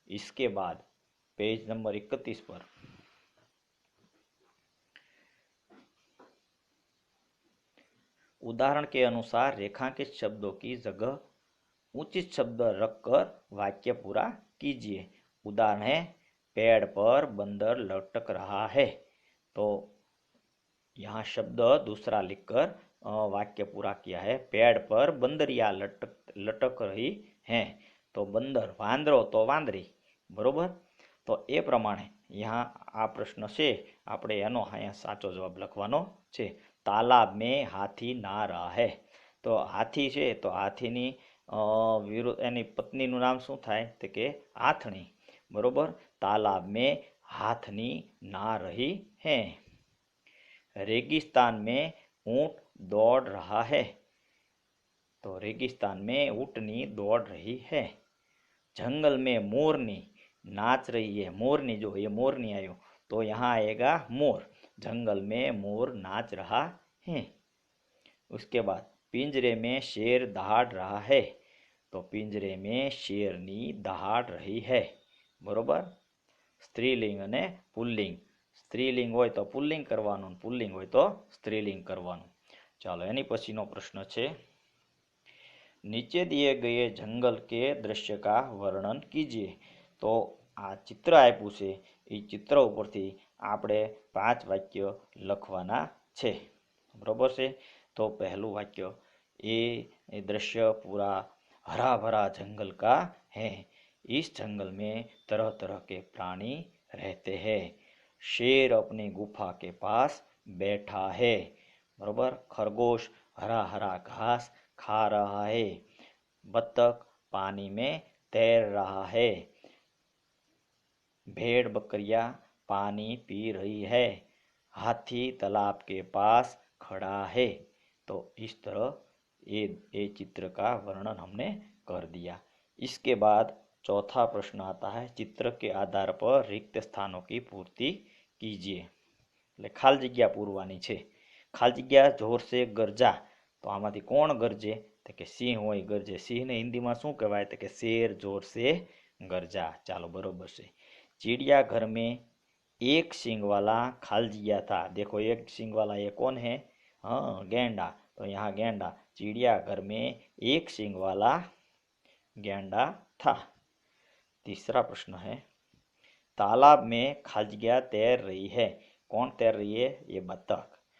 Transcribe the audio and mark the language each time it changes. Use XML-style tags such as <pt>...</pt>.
<hi>इसके बाद page number 31 पर उदाहरण के अनुसार रेखांकित शब्दों की जगह उचित शब्द रखकर वाक्य पूरा कीजिए। उदाहरण है, पेड़ पर बंदर लटक रहा है। तो यहाँ शब्द दूसरा लिखकर वाक्य पूरा किया है। पेड़ पर बंदरिया लटक लटक रही हैं।</hi> <gu>तो बंदर, वांदरो तो वांदरी। बरोबर। તો એ પ્રમાણે यहाँ આ પ્રશ્ન છે આપણે એનો અહીંયા સાચો જવાબ લખવાનો છે। તાલાબ में હાથી ના રહે। તો હાથી છે તો હાથીની વિરુદ્ધ એની પત્નીનું નામ શું થાય? તો કે હાથણી। બરોબર। તાલાબ में હાથની ના રહી है।</gu> <hi>रेगिस्तान में ऊंट दौड़ रहा है। तो रेगिस्तान में ऊंटनी दौड़ रही है। जंगल में मोरनी नाच रही है। मोरनी, जो ये मोरनी आयो तो यहाँ आएगा मोर। जंगल में मोर नाच रहा है। उसके बाद पिंजरे में शेर दहाड़ रहा है। तो पिंजरे में शेरनी दहाड़ रही है।</hi> <gu>बरोबर। स्त्रीलिंग અને પુલ્લિંગ। સ્ત્રીલિંગ હોય તો પુલ્લિંગ કરવાનું, પુલ્લિંગ હોય તો સ્ત્રીલિંગ કરવાનું। ચાલો, એની પછીનો પ્રશ્ન છે,</gu> <hi>नीचे दिए गए जंगल के दृश्य का वर्णन कीजिए।</hi> <gu>तो आ चित्र आप्યું છે, એ चित्र ઉપરથી આપણે 5 વાક્ય લખવાના છે। બરોબર છે। तो पहલું વાક્ય,</gu> <hi>ये दृश्य पूरा हरा भरा जंगल का है। इस जंगल में तरह तरह के प्राणी रहते हैं। शेर अपनी गुफा के पास बैठा है। बरोबर। खरगोश हरा हरा घास खा रहा है। बत्तख पानी में तैर रहा है। भेड़ बकरियां पानी पी रही है। हाथी तालाब के पास खड़ा है। तो इस तरह ये चित्र का वर्णन हमने कर दिया। इसके बाद चौथा प्रश्न आता है, चित्र के आधार पर रिक्त स्थानों की पूर्ति कीजिए।</hi> <gu>એટલે ખાલી જગ્યા પૂરવાની છે। ખાલી જગ્યા જોર से ગરજા। તો આમાંથી કોણ ગરજે? તો કે સિંહ હોય ગરજે। સિંહને હિન્દીમાં શું કહેવાય? તો કે શેર જોર से ગરજા। ચાલો, બરોબર છે।</gu> <hi>चिड़ियाघर में एक सींग वाला खाली जगह था। देखो, एक सींग वाला ये कौन है? हाँ, गेंडा। तो यहाँ गेंडा। चिड़ियाघर में एक सींग वाला गेंडा था। तीसरा प्रश्न है, तालाब में खाली जगह तैर रही है। कौन तैर रही है? ये बतख।</hi>